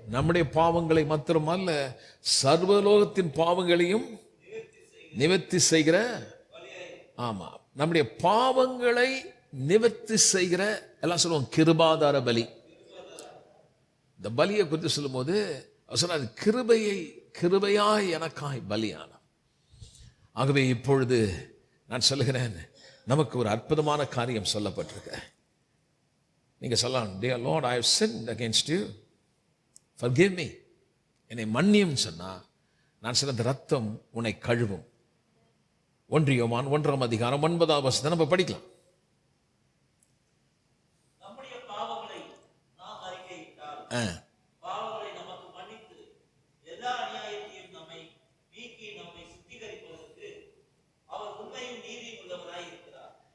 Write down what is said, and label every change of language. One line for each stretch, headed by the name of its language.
Tamil: நம்முடைய பாவங்களை மாத்திரமல்ல, சர்வலோகத்தின் பாவங்களையும் நிவர்த்தி செய்கிற, ஆமா, நம்முடைய பாவங்களை நிவர்த்தி செய்கிற, எல்லாம் சொல்லுவோம் கிருபாதார பலி. இந்த பலியை குறித்து சொல்லும் போது சொன்னார், கிருபையாய் எனக்காய் பலியான. ஆகவே இப்பொழுது நான் சொல்லுகிறேன், நமக்கு ஒரு அற்புதமான காரியம் சொல்லப்பட்டிருக்க. நீங்க சொல்லலாம்,
English: Dear Lord, I have sinned against you. Forgive me.
Tamil: என்னை மன்னியும் சொன்னா நான் சொல்ல அந்த ரத்தம் உன்னை கழுவும். 1 யோவான் 1ஆம் அதிகாரம் 9ஆம் வசனத்தை நம்ம படிக்கலாம். நம்முடைய பாவங்களை நாம் அறிக்கையிட்டால் பாவங்களை நமக்கு மன்னித்து எல்லா அநியாயத்தையும் நம்மை நீக்கி நம்மை சுத்திகரிப்பதற்கு அவர் உண்மையும் நீதியும் உள்ளவராய் இருக்கிறார்.